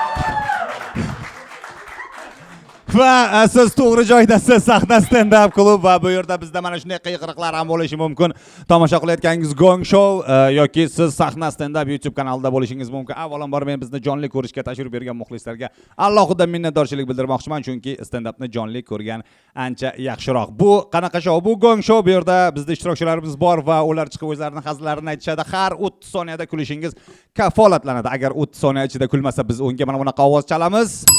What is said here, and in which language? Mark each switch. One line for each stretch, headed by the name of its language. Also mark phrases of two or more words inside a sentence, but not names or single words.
Uzbek: Va siz to'g'ri joydasiz. Sahna stand-up klub va bu yerda bizda mana shunday qiyiqiriqlar ham bo'lishi mumkin. Tomosha qilayotganingiz Gong Show yoki siz sahna stand-up YouTube kanalida bo'lishingiz mumkin. Avvalambor men bizni jonli ko'rishga tashrif bergan muxlislarga alohida minnatdorchilik bildirmoqchiman, chunki stand-upni jonli ko'rgan ancha yaxshiroq. Bu qanaqa show? Bu Gong Show. Bu yerda bizda ishtirokchilarimiz bor va ular chiqib o'zlarining hazllarini aytishadi. Har 30 soniyada kulishingiz kafolatlanadi. Agar 30 soniya ichida kulmasa, biz unga mana bunaqa ovoz chalamiz.